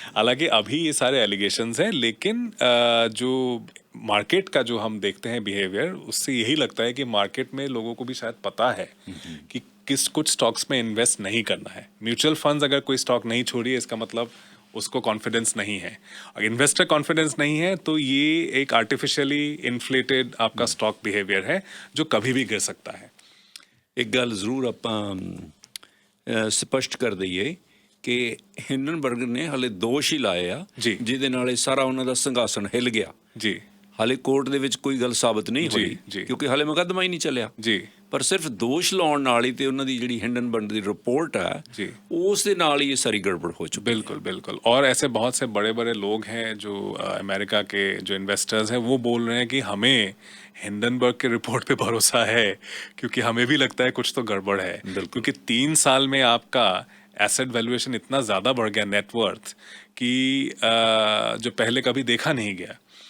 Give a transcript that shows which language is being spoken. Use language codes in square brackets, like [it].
[hi] हालांकि अभी ये सारे एलिगेशंस हैं, लेकिन जो मार्केट का जो हम देखते हैं बिहेवियर, उससे यही लगता है कि मार्केट में लोगों को भी शायद पता है कि कुछ स्टॉक्स में इन्वेस्ट नहीं करना है। म्यूचुअल फंड्स अगर कोई स्टॉक नहीं छोड़ी, इसका मतलब उसको कॉन्फिडेंस नहीं है। अगर इन्वेस्टर कॉन्फिडेंस नहीं है, तो ये एक आर्टिफिशियली इन्फ्लेटेड आपका स्टॉक बिहेवियर है जो कभी भी गिर सकता है। [pa] एक गल जरूर ਆਪਾਂ ਸਪਸ਼ਟ ਕਰ ਦਈਏ ਕਿ ਹਿੰਡਨਬਰਗ ਨੇ ਹਾਲੇ ਦੋਸ਼ ਹੀ ਲਾਏ ਆ, ਜੀ। ਜਿਹਦੇ ਨਾਲ ਇਹ ਸਾਰਾ ਉਹਨਾਂ ਦਾ ਸੰਘਾਸਨ ਹਿੱਲ ਗਿਆ। ਜੀ ਹਾਲੇ ਕੋਰਟ ਦੇ ਵਿੱਚ ਕੋਈ ਗੱਲ ਸਾਬਤ ਨਹੀਂ ਹੋਈ, ਜੀ। ਕਿਉਂਕਿ ਹਾਲੇ ਮੁਕੱਦਮਾ ਹੀ ਨਹੀਂ ਚੱਲਿਆ। ਜੀ ਪਰ ਸਿਰਫ ਦੋਸ਼ ਲਾਉਣ ਨਾਲ ਹੀ ਤੇ ਉਹਨਾਂ ਦੀ ਜਿਹੜੀ ਹਿੰਡਨਬਰਗ ਦੀ [hi] ਰਿपोर्ट है, जी, [pa] ਉਸ ਦੇ ਨਾਲ [hi] ही ये सारी गड़बड़ हो चुकी है। बिल्कुल बिल्कुल। और ऐसे बहुत से बड़े बड़े लोग हैं जो अमेरिका के जो इन्वेस्टर्स हैं, वो बोल रहे हैं कि हमें हिंडनबर्ग के रिपोर्ट पे भरोसा है, क्योंकि हमें भी लगता है कुछ तो गड़बड़ है। क्योंकि 3 साल में आपका एसेट वैल्यूएशन इतना ज़्यादा बढ़ गया, नेटवर्थ, कि जो पहले कभी देखा नहीं गया।